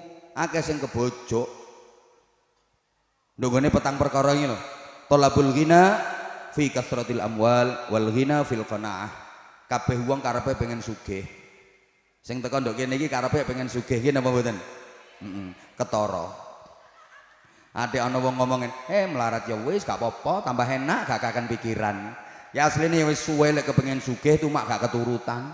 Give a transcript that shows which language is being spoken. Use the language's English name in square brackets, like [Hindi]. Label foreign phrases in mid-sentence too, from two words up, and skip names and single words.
[Javanese] akeh sing kebojok. Ndongone petang perkara iki lho. [Arabic] طلب الغنى في كثرة الأموال والغنى في القناعة. [Javanese] Kabeh wong karepe pengen sugih. Sing teko ndok kene iki karepe pengen sugih iki napa mboten? Ketara. Ade ana wong ngomongin, melarat ya wis gak apa-apa, tambah enak gak akan pikiran. Ya asline wis suwe lek kepengin sugih cuma gak keturutan.